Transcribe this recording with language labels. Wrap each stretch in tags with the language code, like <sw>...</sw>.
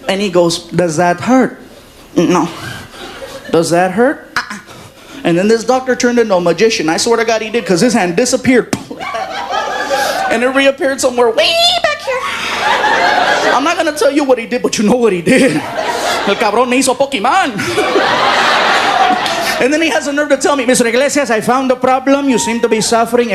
<en>And he goes, does that hurt? No. Does that hurt? And then this doctor turned into a magician. I swear to God he did, because his hand disappeared. And it reappeared somewhere way back here. I'm not going to tell you what he did, but you know what he did.</en> <es>El cabrón me hizo Pokemon.</es> <en>And then he has the nerve to tell me, Mr. Iglesias, I found the problem. You seem to be suffering.</en>